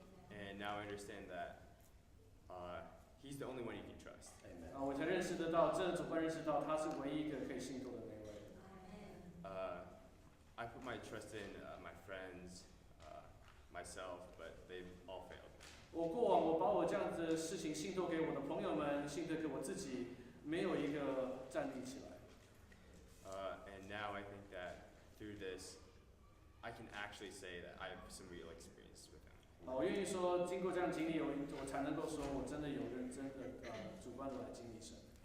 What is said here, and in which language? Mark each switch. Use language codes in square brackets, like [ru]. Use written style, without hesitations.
[en] And now I understand that He's the only one you can trust. [zh] 我才认识得到，真的主会认识到他是唯一一个可以信托的那位。 [en] I put my trust in my friends, myself, but they've all failed. [zh] 我过往我把我这样子的事情信托给我的朋友们，信托给我自己，没有一个站立起来。 [en] And now I think that through this, I can actually say that I have some real experience with Him. [zh] 我愿意说，经过这样经历，我才能够说我真的有认真的主观的来经历神。